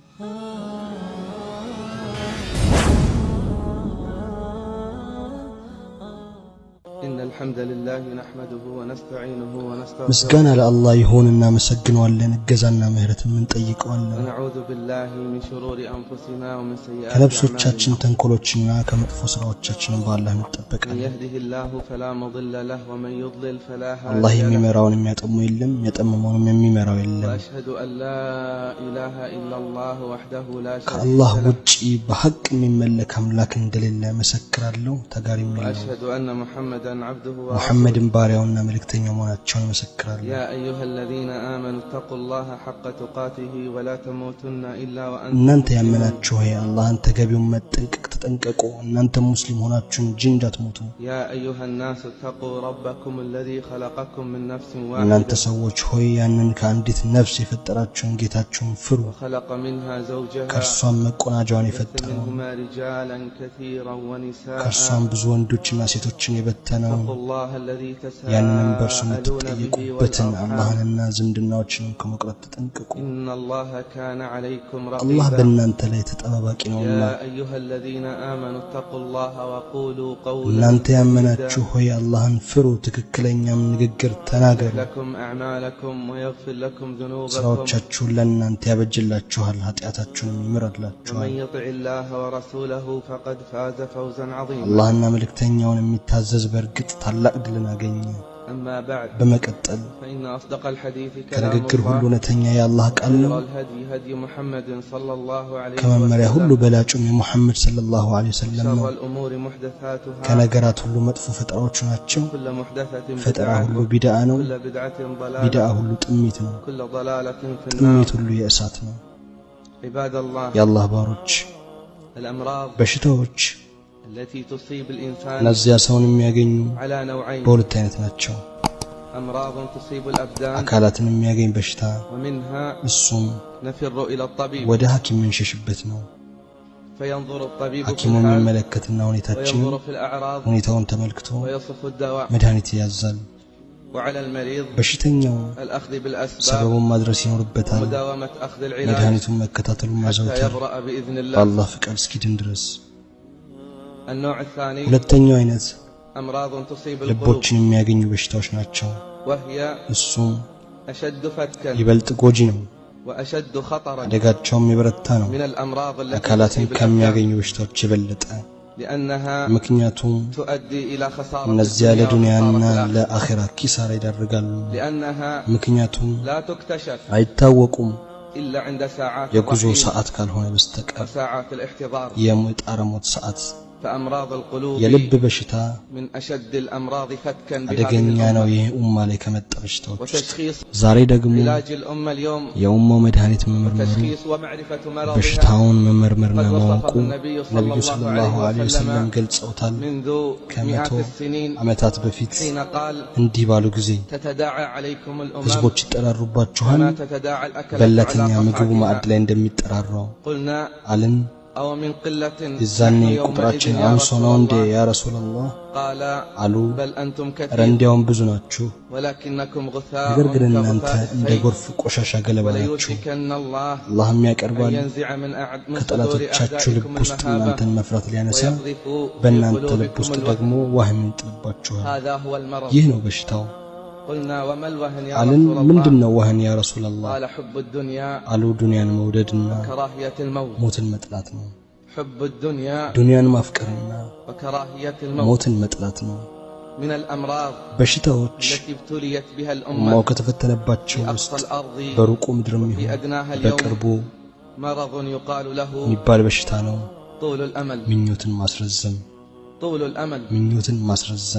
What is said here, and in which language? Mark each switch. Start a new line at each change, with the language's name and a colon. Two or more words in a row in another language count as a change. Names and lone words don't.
Arabic: إن الحمد لله نحمده ونستعينه ونستغفره مسجانا لله يهوننا مسجنوالن
Amharic: እገዛና ምህረትን እንጠይቀዋለን
Arabic: ونعوذ بالله من شرور أنفسنا ومن سيئات
Amharic: ከነፍሶቻችን ተንኮሎችና ከመጥፎ ስራዎቻችን በአላህ
Arabic: من
Amharic: እንጠበቃለን
Arabic: يهده الله فلا مضل له ومن يضلل فلا
Amharic: አላህ
Arabic: هادي له
Amharic: የሚመራውን የሚያጠሙ የለም የጠመመውንም የሚመራው የለም
Arabic: وأشهد أن لا إله إلا الله وحده لا شريك
Amharic: ከአላህ
Arabic: له
Amharic: ውጪ በሐቅ የሚመለክ አምላክ እንደሌለ መሰክራለሁ ተጋሪም የለም
Arabic: وأشهد أن محمدا عبده ورسوله
Amharic: ሙሐመድን ባሪያውና መልእክተኛው መሆናቸውን መሰክራለሁ
Arabic: يا أيها الذين آمنوا اتقوا الله حق تقاته ولا تموتن إلا وأنتم
Amharic: እናንተ ያመናችሁ ሆይ አላህን ተገቢውን መጠንቀቅ ተጠንቀቁ እናንተ ሙስሊም ሆናችሁ እንጂ እንዳትሞቱ
Arabic: يا أيها الناس اتقوا ربكم الذي خلقكم من نفس
Amharic: እናንተ
Arabic: واحدة
Amharic: ሰዎች ሆይ ያንን ከአንዲት ነፍስ የፈጠራችሁን ጌታችሁን ፍሩ
Arabic: وخلق منها زوجها
Amharic: ከርሷም መቆናጃውን
Arabic: وبث
Amharic: የፈጠረው
Arabic: منهما رجالا كثيرا ونساء
Amharic: ከርሷም ብዙ ወንዶችና ሴቶችን የበተነው
Arabic: اتقوا الله الذي
Amharic: ያንንም በርሱ
Arabic: تساءلون به
Amharic: የምትጠየቁበትን
Arabic: والأرحام
Amharic: አላህንና ዝምድናዎችን ከመቅረት ተጠንቀቁ
Arabic: إن الله كان عليكم
Amharic: አላህ
Arabic: رقيبا
Amharic: በእናንተ ላይ ተጠባባቂ ነውና
Arabic: يا أيها الذين آمنوا اتقوا الله وقولوا قولا
Amharic: እናንተ ያመናችሁ ሆይ አላህን ፍሩ ትክክለኛም ንግግር ተናገሩ
Arabic: لكم أعمالكم ويغفر لكم ذنوبكم
Amharic: ስራዎቻችሁን ለእናንተ ያበጅላችኋል ኃጢአታችሁንም ይምረድላችኋል
Arabic: ومن يطع الله ورسوله فقد فاز فوزا عظيما
Amharic: አላህና መልእክተኛውን የሚታዘዝ በእርግጥ ታላቅ ድልን አገኘ
Arabic: أما بعد
Amharic: በመቀጠል
Arabic: فإن أصدق الحديث كلام
Amharic: ከንግግር ሁሉ
Arabic: الله
Amharic: እውነተኛ የአላህ ቃል ነው
Arabic: خير الهدي هدي محمد صلى الله عليه
Amharic: ከመመሪያ ሁሉ
Arabic: وسلم
Amharic: በላጩም የሙሐመድ
Arabic: صلى الله عليه وسلم
Amharic: ነው
Arabic: شر الأمور محدثاتها
Amharic: ከነገራት ሁሉ መጥፎ ፈጠራዎች ናቸው
Arabic: كل محدثة
Amharic: ፈጠራ
Arabic: بدعة
Amharic: ሁሉ ቢድዓ ነው
Arabic: كل بدعة
Amharic: ቢድዓ
Arabic: ضلالة
Amharic: ሁሉ ጥሚት ነው
Arabic: كل ضلالة في النار
Amharic: ጥሚት ሁሉ የእሳት ነው
Arabic: عباد الله
Amharic: የአላህ ባሮች
Arabic: الأمراض
Amharic: በሽታዎች
Arabic: التي تصيب الإنسان
Amharic: እነዚያ ሰውን የሚያገኙ
Arabic: على نوعين
Amharic: በሁለት አይነት ናቸው
Arabic: أمراض تصيب الأبدان
Amharic: አካላትን የሚያገኝ በሽታ
Arabic: ومنها
Amharic: እሱም
Arabic: نفر إلى الطبيب
Amharic: ወደ ሐኪም የምንሸሽበት ነው
Arabic: فينظر الطبيب في
Amharic: ሐኪሙ
Arabic: الحال
Amharic: የሚመለከትና ሁኔታችን
Arabic: وينظر في الأعراض
Amharic: ሁኔታውን ተመልክቶ
Arabic: ويصف الدواء
Amharic: መድኃኒት ያዛል
Arabic: وعلى المريض
Amharic: በሽተኛው
Arabic: الأخذ بالأسباب
Amharic: ሰበቡን ማድረስ ይኖርበታል
Arabic: ومداومة أخذ العلاج
Amharic: መድኃኒቱን መከታተሉን
Arabic: حتى
Amharic: ማዘውተር
Arabic: يبرأ بإذن الله
Amharic: በአላህ ፍቃድ እስኪድን ድረስ
Arabic: النوع الثاني
Amharic: ሁለተኛው አይነት
Arabic: أمراض تصيب القلوب
Amharic: ልቦችን የሚያገኙ በሽታዎች ናቸው
Arabic: وهي
Amharic: እሱም
Arabic: أشد فتكا
Amharic: ይበልጥ ጎጂ ነው
Arabic: وأشد خطرا
Amharic: አደጋቸውም የበረታ ነው
Arabic: من الأمراض التي
Amharic: አካላትን
Arabic: تصيب الأبدان
Amharic: ከሚያገኙ በሽታዎች የበለጠ
Arabic: لأنها
Amharic: ምክንያቱም
Arabic: تؤدي إلى خسارة
Amharic: እነዚያ
Arabic: الدنيا
Amharic: ለዱንያና
Arabic: وخسارة الآخرة
Amharic: ለአኺራ ኪሳራ ይዳርጋሉ
Arabic: لأنها
Amharic: ምክንያቱም
Arabic: لا تكتشف
Amharic: አይታወቁም
Arabic: إلا عند ساعات
Amharic: የጉዞ
Arabic: الرحيل
Amharic: ሰዓት ካልሆነ በስተቀር
Arabic: وساعات الاحتضار
Amharic: የሙጣረ ሞት ሰዓት
Arabic: فأمراض القلوب
Amharic: የልብ በሽታ
Arabic: من أشد الأمراض فتكا بهذه
Amharic: አደገኛ ነው
Arabic: الأمة
Amharic: ይህ ኡማ ላይ ከመጣ በሽታዎች ውስጥ
Arabic: وتشخيص
Amharic: ዛሬ ደግሞ
Arabic: علاج الأمة اليوم
Amharic: የኡማው መድኃኒት መመርመሩ
Arabic: تشخيص ومعرفة مرضها
Amharic: በሽታውን መመርመርና
Arabic: قد
Amharic: ማወቁ
Arabic: وصفه النبي صلى
Amharic: ነብዩ
Arabic: الله
Amharic: ሰለላሁ
Arabic: عليه عليه وسلم وسلم
Amharic: ገልጸውታል
Arabic: منذ
Amharic: ከመቶ
Arabic: مئات السنين
Amharic: ዓመታት በፊት
Arabic: حين قال
Amharic: እንዲህ ባሉ ጊዜ
Arabic: تتداعى عليكم الأمم
Amharic: ህዝቦች ይጠራሩባችኋል
Arabic: كما تتداعى الأكلة
Amharic: በላተኛ
Arabic: على
Amharic: ምግቡ ማዕድ
Arabic: قطعتها
Amharic: ላይ እንደሚጠራራው
Arabic: قلنا
Amharic: አልን
Arabic: أو من قلة
Amharic: የዛኔ
Arabic: نحن يومئذ
Amharic: ቁጥራችን
Arabic: يا
Amharic: አንሶ
Arabic: رسول
Amharic: ነው እንዴ
Arabic: الله يا رسول الله قال
Amharic: አሉ
Arabic: بل أنتم
Amharic: ኧረ
Arabic: كثير
Amharic: እንዲያውም ብዙ ናችሁ
Arabic: ولكنكم غثاء
Amharic: ነገር ግን እናንተ
Arabic: كغثاء
Amharic: እንደ
Arabic: السيل
Amharic: ጎርፍ ቆሻሻ ገለባ ናችሁ
Arabic: وليوشكن الله
Amharic: አላህም
Arabic: أن
Amharic: ያቀርባል
Arabic: ينزع من صدور
Amharic: ከጠላቶቻችሁ ልብ
Arabic: أعدائكم
Amharic: ውስጥ
Arabic: المهابة
Amharic: እናንተን መፍራት ሊያነሳ
Arabic: ويقذف في
Amharic: በእናንተ ልብ
Arabic: قلوبكم
Amharic: ውስጥ
Arabic: الوهن
Amharic: ደግሞ ዋህን ይጥልባችኋል
Arabic: هذا هو المرض
Amharic: ይህ ነው በሽታው
Arabic: قلنا وما الوهن يا
Amharic: አልን
Arabic: رسول الله
Amharic: ምንድነው ዋህን
Arabic: يا رسول الله قال حب الدنيا
Amharic: አሉ ዱንያን መውደድና
Arabic: كراهية الموت
Amharic: ሞትን መጥላት ነው
Arabic: حب الدنيا
Amharic: ዱንያን ማፍቀርና
Arabic: وكراهية الموت
Amharic: ሞትን መጥላት ነው
Arabic: من الأمراض
Amharic: በሽታዎች
Arabic: التي ابتليت بها
Amharic: ኡማው
Arabic: الأمة
Amharic: ከተፈተነባቸው
Arabic: في
Amharic: ውስጥ
Arabic: أقصى الأرض
Amharic: በሩቁ ምድርም
Arabic: في
Amharic: ይሁን
Arabic: أدناها
Amharic: በቅርቡ
Arabic: اليوم مرض يقال له
Amharic: የሚባል በሽታ ነው
Arabic: طول الأمل
Amharic: ምኞትን ማስረዘም
Arabic: طول الأمل
Amharic: ምኞትን ማስረዘም